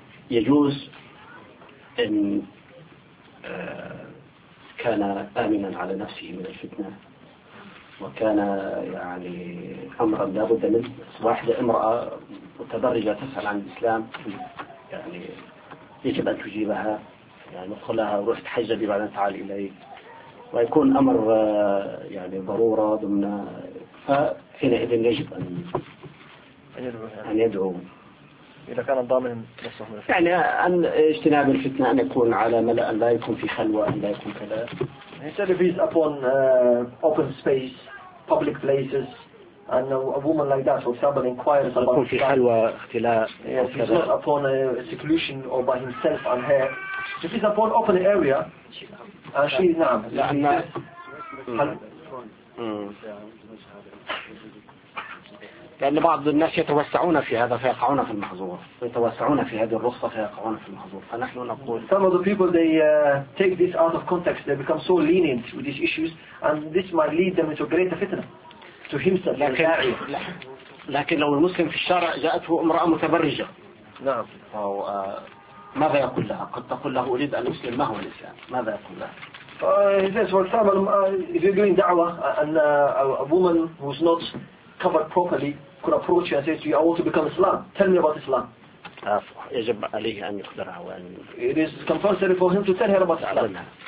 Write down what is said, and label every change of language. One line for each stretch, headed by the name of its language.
Arabic: يجوز إن كان آمنا على نفسه من الفتنة وكان يعني أمرا لا بد منه واحدة امرأة متبرجة تسأل عن الإسلام يعني يجب أن تجيبها يعني ندخلها وروح تحجبي بعدين تعال إليه ويكون أمر يعني ضرورة ضمن فحينئذ يجب أن يدعو إذا كان الضامن نصه من الفتنة. يعني أن اجتناب الفتنة أن يكون على ملأ أن لا يكون في خلوة أن لا يكون كذا
English: instead of he's upon open space public places and a woman like that for example inquires about
Arabic: في خلوة اختلاء
English: he's not upon a seclusion or by himself and her if he's upon open area and she is
Arabic: نعم لأن لأن بعض الناس يتوسعون في هذا فيقعون في المحظور يتوسعون في هذه الرخصة فيقعون في المحظور فنحن نقول
English: some of the people they take this out of context they become so lenient with these issues and this might lead them into greater fitna to himself
Arabic: لكن لو المسلم في الشارع جاءته امرأة متبرجة نعم ماذا يقول لها قد تقول له أريد أن أسلم ما هو الإسلام ماذا يقول لها
English: he says for example if you're doing دعوة and a woman who's not covered properly could approach you and say to you I want to become Islam tell me about Islam
Arabic: يجب عليه أن يخبرها
English: it is compulsory for him to tell her about Islam